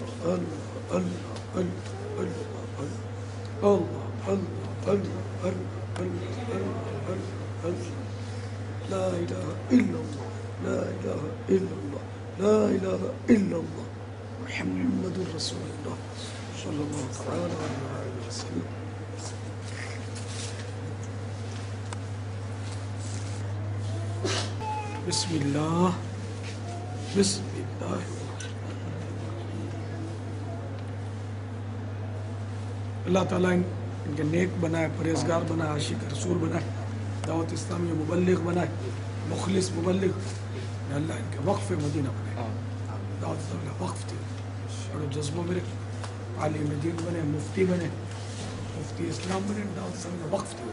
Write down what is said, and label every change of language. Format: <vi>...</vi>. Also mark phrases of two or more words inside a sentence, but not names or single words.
<ar>لا إله إلا الله، لا إله إلا الله، لا إله إلا الله، محمد رسول الله، صلى الله عليه وسلم. بسم الله، بسم الله.</ar> <ur>اللہ تعالیٰ ان کے نیک بنائے، پرہیزگار بنائے، عاشق رسول بنائے، دعوت اسلامی مبلغ بنائے، مخلص مبلغ. اللہ ان کے وقف مدینہ بنائے، دعوت اسلامی وقف تھی اور جذبوں میں عالم دین بنے، مفتی بنے، مفتی اسلام بنے، دعوت اسلامی وقف تھی.</ur>